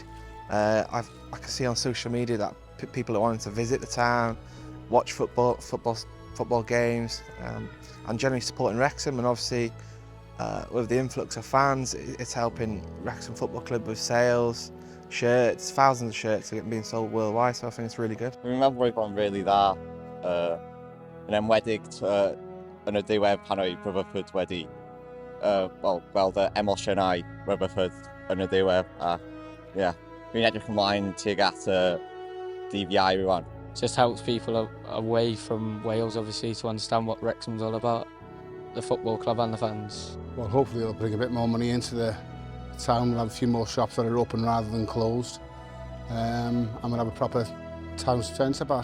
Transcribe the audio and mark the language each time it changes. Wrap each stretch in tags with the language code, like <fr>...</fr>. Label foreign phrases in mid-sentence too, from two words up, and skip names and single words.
<en>I can see on social media that people are wanting to visit the town, watch football games, and generally supporting Wrexham. And obviously, with the influx of fans, it's helping Wrexham Football Club with sales, shirts, thousands of shirts are being sold worldwide. So I think it's really good. I remember everyone really</en> <cy>dda, yn enwedig yn y diwedd pan o'i Rutherford wedi gweld y emosiynau Rutherford yn y diwedd, a fi'n edrych ymlaen tuag at y dydd Iau rwan.</cy> <en>Just helps people away from Wales, obviously, to understand what Wrexham's all about, the football club and the fans. Well, hopefully it'll bring a bit more money into the town. We'll have a few more shops that are open rather than closed. And we'll have a proper town centre back.</en>